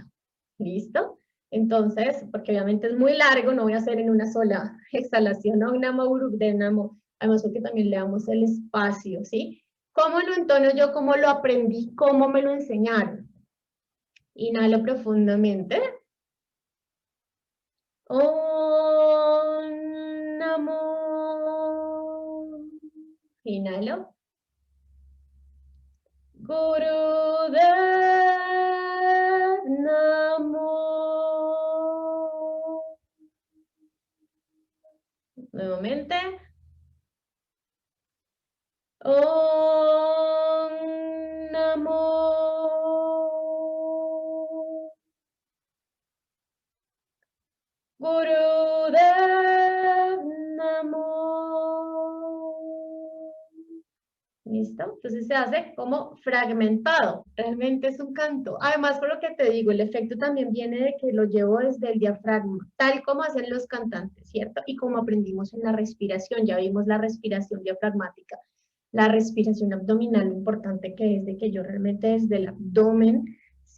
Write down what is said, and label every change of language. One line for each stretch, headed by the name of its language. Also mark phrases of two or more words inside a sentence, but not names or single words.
Spanish: ¿Listo? Entonces, porque obviamente es muy largo, no voy a hacer en una sola exhalación,
Punjabi: ਓਮ ਨਮੋ ਗੁਰੂਦੇਵ ਨਮੋ,
Spanish: además porque también le damos el espacio, ¿sí? ¿Cómo lo entono yo? ¿Cómo lo aprendí? ¿Cómo me lo enseñaron? Inhalo profundamente.
Punjabi: ਓਮ ਨਮੋ. Inhalo. ਗੁਰੂਦੇਵ ਨਮੋ.
Spanish: Nuevamente.
Punjabi: ਓਮ ਨਮੋ. ਗੁਰੂਦੇਵ ਨਮੋ.
Spanish: ¿Listo? Entonces se hace como fragmentado. Realmente es un canto. Además, por lo que te digo, el efecto también viene de que lo llevo desde el diafragma, tal como hacen los cantantes, ¿cierto? Y como aprendimos en la respiración, ya vimos la respiración diafragmática, la respiración abdominal, lo importante que es de que yo realmente desde el abdomen, ¿sí?